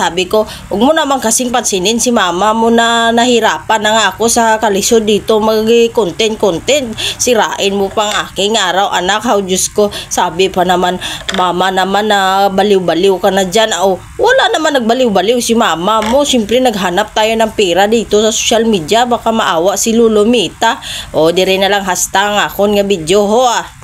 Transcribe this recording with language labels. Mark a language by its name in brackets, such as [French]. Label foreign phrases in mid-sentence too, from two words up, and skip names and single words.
[Filipino] Sabi ko, huwag mo naman kasing pansinin si mama mo na nahirapan na nga ako sa kalisod dito mag-content. Sirain mo pang aking araw anak. How Diyos ko, sabi pa naman mama naman na baliw-baliw ka na dyan. Wala naman nagbaliw-baliw si mama mo. Siyempre naghanap tayo ng pera dito sa social media, baka maawa si Lulumita. [Hiligaynon] Dire na lang hasta nga akon nga video ho